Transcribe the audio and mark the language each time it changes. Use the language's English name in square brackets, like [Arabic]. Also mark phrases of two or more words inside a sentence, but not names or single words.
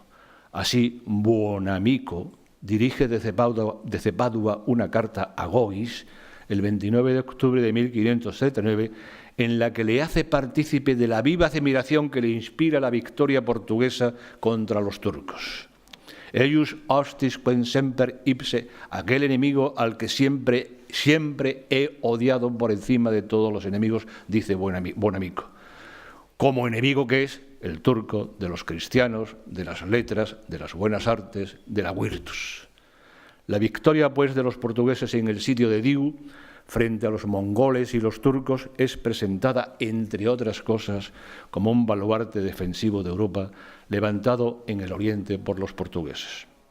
[Spanish] Así, Buonamico dirige desde Padua una carta a Gois el 29 de octubre de 1539 en la que le hace partícipe de la viva admiración que le inspira la victoria portuguesa contra los turcos. [Latin] Eius hostis quem semper ipse, [Spanish] aquel enemigo al que siempre he odiado por encima de todos los enemigos, dice Buonamico. Como enemigo que es el turco de los cristianos, de las letras, de las buenas artes, de la virtus. La victoria, pues, de los portugueses en el sitio de Diu, frente a los mongoles y los turcos, es presentada, entre otras cosas, como un baluarte defensivo de Europa levantado en el oriente por los portugueses.